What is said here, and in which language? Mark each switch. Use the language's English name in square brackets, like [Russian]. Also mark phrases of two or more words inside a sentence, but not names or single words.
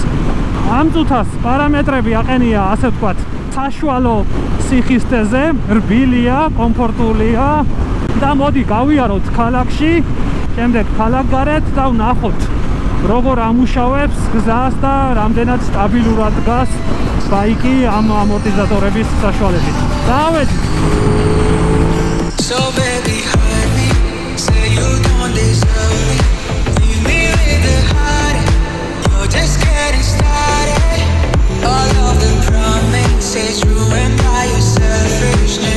[Georgian] ამ წუთას პარამეტრები აყენია, ასე ვთქვათ, საშუალო სიხისტეზე, რბილია, კომფორტულია და მოდი გავიაროთ ქალაქში, შემდეგ ქალაქგარეთ და ვნახოთ როგორ ამუშავებს გზას და რამდენად სტაბილურად დგას ბაიკი ამ ამორტიზატორების საშუალებით. დავედით. [English] So baby hurt me, say you don't deserve me. Leave me with the heart, you're just getting started. All of the promises ruined by your selfishness.